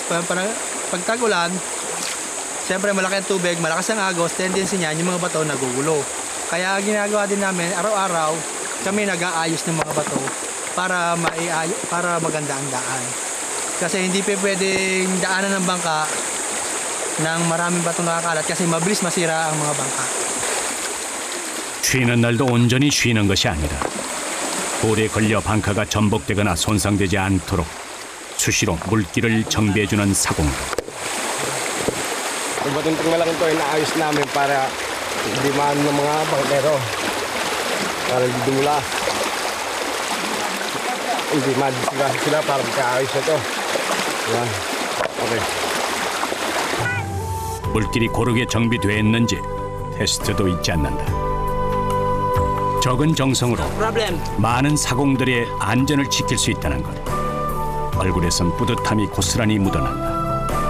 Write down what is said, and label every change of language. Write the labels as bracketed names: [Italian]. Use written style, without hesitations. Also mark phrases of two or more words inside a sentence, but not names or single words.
[Filipino] Pag tag-ulan, siyempre malaki ang tubig, malakas ang agos, tendency niyan yung mga bato nagugulo. Kaya ginagawa din namin, araw-araw, kami nag-aayos ng mga bato para maganda ang daan. Kasi hindi pwedeng daanan ng bangka ng maraming batong nakakalat kasi mabilis masira ang mga bangka. [Korean] 쉬는 날도 온전히 쉬는 것이 아니라 돌에 걸려 방카가 전복되거나 손상되지 않도록 수시로 물길을 정비해주는 사공들. [Filipino] Yung batong malaking ito ay naayos namin para hindi maano ng mga bangkero. Para hindi dumula. Hindi madisigas sila para magkaayos na ito. Yan. Okay. [Korean] 물길이 고르게 정비됐는지 테스트도 잊지 않는다. 적은 정성으로 많은 사공들의 안전을 지킬 수 있다는 것. 얼굴에선 뿌듯함이 고스란히 묻어난다.